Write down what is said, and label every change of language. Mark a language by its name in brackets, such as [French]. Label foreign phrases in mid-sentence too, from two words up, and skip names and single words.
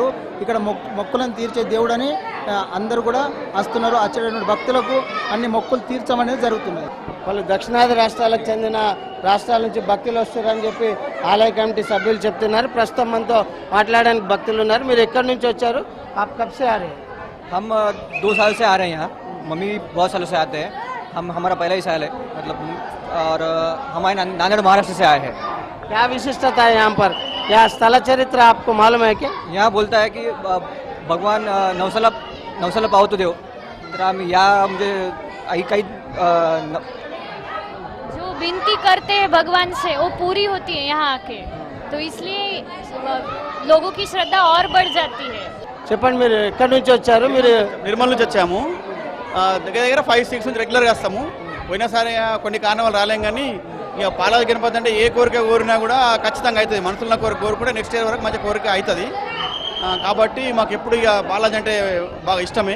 [Telugu] ఇక్కడ మొక్కులను తీర్చే దేవుడని అందరూ కూడా వస్తున్నారు. వచ్చేటటువంటి భక్తులకు అన్ని మొక్కులు తీర్చమనేది జరుగుతున్నది. వాళ్ళు దక్షిణాది రాష్ట్రాలకు చెందిన రాష్ట్రాల నుంచి భక్తులు వస్తున్నారని చెప్పి ఆలయ కమిటీ సభ్యులు చెప్తున్నారు. ప్రస్తుతం మనతో మాట్లాడడానికి భక్తులు ఉన్నారు. మీరు ఎక్కడి నుంచి వచ్చారు? [Hindi] आप कब से आ रहे हैं? हम 2 साल से आ रहे हैं यहाँ. मम्मी बहुत सालों से आते हैं. हमारा पहला ही साल है मतलब. और हमारे नांदेड़ महाराष्ट्र से आए हैं. क्या विशिष्टता है यहाँ पर? यह स्थल चरित्र आपको मालूम है क्या? यहाँ बोलता है कि भगवान [Marathi] नवसाला पावतो देव तर आम्ही या म्हणजे काही [Hindi] जो विनती करते हैं भगवान से वो पूरी होती है यहाँ आके, तो इसलिए लोगों की श्रद्धा और बढ़ जाती है. [Telugu] చెప్పండి, మీరు ఎక్కడి నుంచి వచ్చారు? మీరు నిర్మల్ నుంచి వచ్చాము. దగ్గర 5-6 నుంచి రెగ్యులర్గా వస్తాము. పోయినసారి కొన్ని కారణాలు రాలేం, కానీ ఇక పాలాజీ గణపతి అంటే ఏ కోరిక కోరినా కూడా ఖచ్చితంగా అవుతుంది. మనసులో కోరుకుంటే [English] next year [Telugu] వరకు మంచి కోరిక అవుతుంది. కాబట్టి మాకు ఎప్పుడు ఇక పాలాజీ అంటే బాగా ఇష్టమే.